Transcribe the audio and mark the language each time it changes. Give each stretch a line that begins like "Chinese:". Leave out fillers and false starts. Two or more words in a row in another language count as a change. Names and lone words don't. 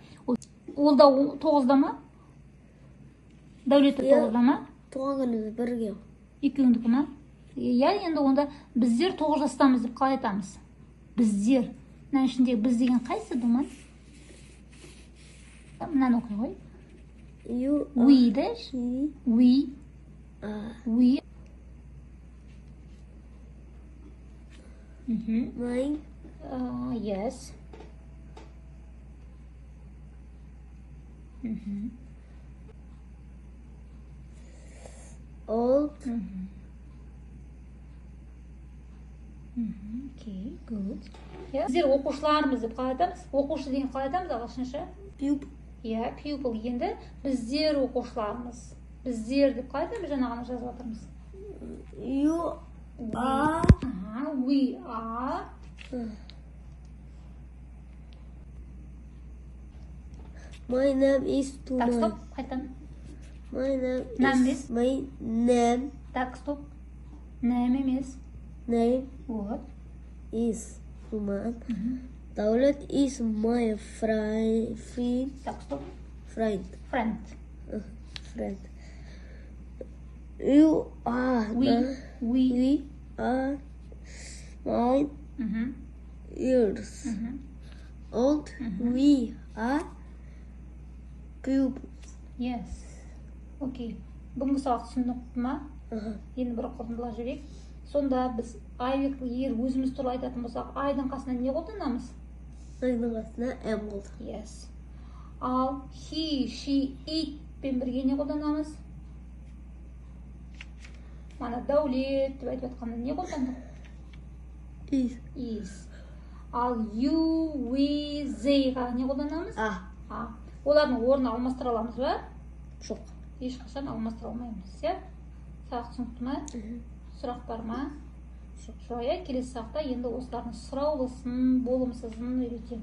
Kazakh: Ол да 9-да ма? Дәулеті 9-да ма? Туған күніміз бірге. Екеуіңдікі ма? Иә, енді онда біздер 9 жастамыз деп қалай айтамыз? Біздер. Мына ішіндегі біз деген қайсы, Думан? мынаны оқи қой.
English: You
Kazakh: We де.
English: he We. are We. Мгм. mine Yes. Мгм. old
Kazakh: Мгм. Мгм. Окей, good. Иә. Біздер оқушылармыз деп қалай айтамыз? Оқушы деген қалай айтамыз ағылшынша?
English: pupil
Kazakh: Иә, pupil енді біздер оқушылармыз. Біздер деп қалай айтамыз? Жаңа ғана жазып жатырмыз.
English: you are We are. my name is
Russian: Так, стоп,
English: Tumay.
Kazakh: қайтадан.
English: My name Name is is? my name
Russian: Так, стоп.
Kazakh: Нәм емес.
English: name
Russian: Вот.
English: is Tuman. Dawlat is my friend.
Russian: Так, стоп.
English: Friend. Friend. Friend. You are We. we are 9 Мгм. years Мгм. old. We are pupils. Yes.
Kazakh: Окей. Бүгінгі сабақ түсіндік ма? Ага. Енді бір қорытындылап жіберейік. Сонда біз егер өзіміз туралы айтатын болсақ, айдың қасына не қолданамыз? Айдың қасына M болды. Yes. Ал
English: he, she, it
Kazakh: пен бірге не қолданамыз? Мана Дәулет деп айтып жатқанда не қолдандық?
English: Is. Ал you, we,
Kazakh: theyға не қолданамыз? А. Олардың орнын алмастыра аламыз ба? Жоқ. Ешқашан алмастыра алмаймыз, иә? Сабақ түсінікті ма? Сұрақ бар ма? Жоқ, иә, келесі сабақта енді осылардың сұраулысын, болымсызын үйретемін.